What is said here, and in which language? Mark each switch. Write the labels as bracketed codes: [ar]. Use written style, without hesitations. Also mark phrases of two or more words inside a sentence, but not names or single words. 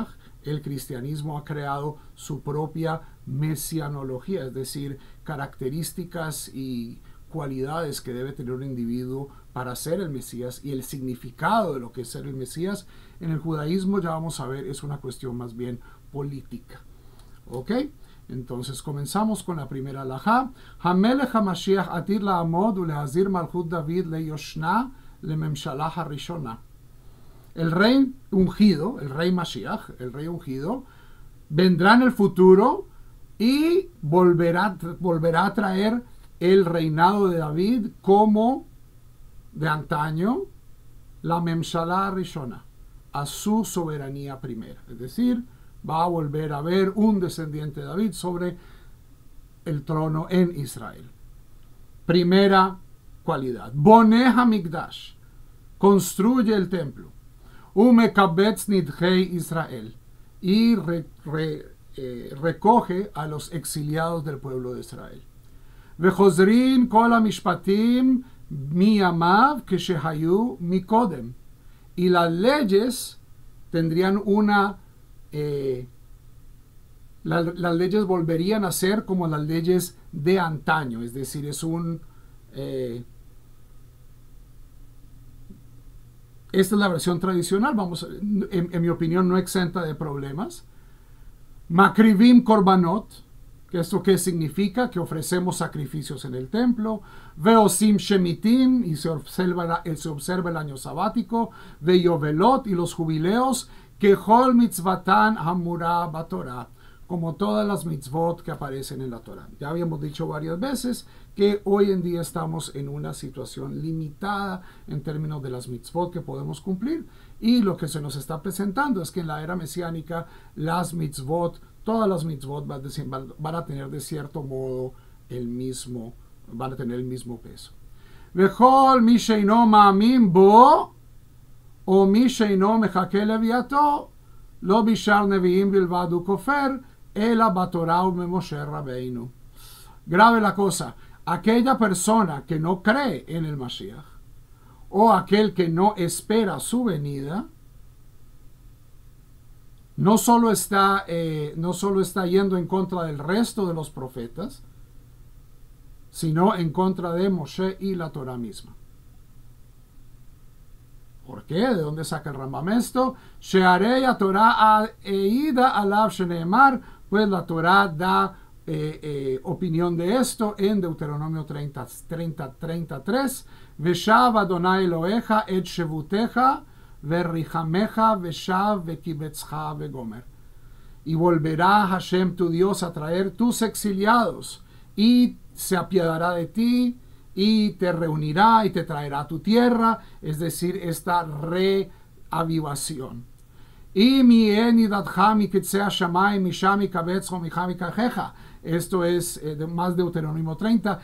[es] El cristianismo ha creado su propia mesianología, es decir, características y cualidades que debe tener un individuo para ser el Mesías, y el significado de lo que es ser el Mesías en el judaísmo, ya vamos a ver, es una cuestión más bien política. ¿Ok? Entonces comenzamos con la primera halajá. [he] המלך המשיח עתיד לעמוד ולהחזיר מלכות דוד ליושנה לממשלה הראשונה. [es] El rey ungido, el rey Mashiach, el rey ungido, vendrá en el futuro y volverá a traer el reinado de David como de antaño, la [he] ממשלה ראשונה, [es] a su soberanía primera. Es decir, va a volver a haber un descendiente de David sobre el trono en Israel. Primera cualidad. [he] בונה המקדש, [es] construye el templo. [he] ומקבץ נדחי ישראל, [es] y recoge a los exiliados del pueblo de Israel. [he] וחוזרין כל המשפטים בימיו כשהיו מקודם. [es] Y las leyes tendrían las leyes volverían a ser como las leyes de antaño, es decir, es esta es la versión tradicional, en mi opinión no exenta de problemas. [he] מקריבים קרבנות, [es] que esto qué significa, que ofrecemos sacrificios en el templo. [he] ועושים שמיטים, [es] y se observa el año sabático. Veyovelot, y los jubileos. [he] ככל מצוותן האמורה בתורה, [es] como todas las mitzvot que aparecen en la Torah. Ya habíamos dicho varias veces que hoy en día estamos en una situación limitada en términos de las mitzvot que podemos cumplir, y lo que se nos está presentando es que en la era mesiánica las mitzvot, todas las mitzvot van a tener de cierto modo van a tener el mismo peso. [he] וכל מי שאינו מאמין בו או מי שאינו מחכה לביאתו לא בשאר נביאים בלבד וכופר אלא בתורה ובמשה רבנו. [es] Grave la cosa, aquella persona que no cree en el Mashiach, o aquel que no espera su venida, no solo está yendo en contra del resto de los profetas, sino en contra de Moshe y la Torah misma. ¿Por qué? ¿De dónde saca el Rambam esto? [he] שהרי תורה העידה עליו שנאמר, [es] pues la Torah da opinión de esto en Deuteronomio 30:33. [he] ושב ה' אלהיך את שבותך ורחמך ושב וקבצך וגומר. [es] Y volverá Hashem tu Dios a traer tus exiliados, y se apiadará de ti, y te reunirá y te traerá a tu tierra, es decir, esta reavivación. Esto es más Deuteronomio 30.